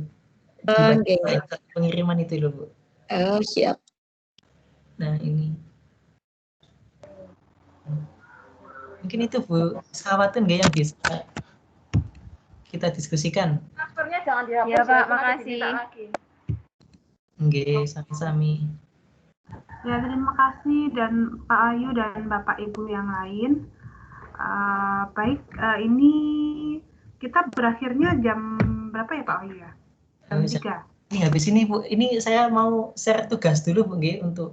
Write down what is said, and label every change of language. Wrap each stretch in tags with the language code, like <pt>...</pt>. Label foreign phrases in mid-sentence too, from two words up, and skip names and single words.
<id>Oke. Pengiriman itu loh Bu. Oh, siap. Nah ini. Mungkin itu Bu, sahabatun nggak yang bisa kita diskusikan. Masternya jangan dihapus Ya Pak, ya, makasih.</id> <jv>Nggih, sami-sami.</jv> <id>Ya, terima kasih dan Pak Ayu dan Bapak Ibu yang lain. Baik, ini kita berakhirnya jam berapa ya Pak Ayu ya? Jam 3. Ini habis ini Bu, ini saya mau share tugas dulu Bu nggih untuk</id>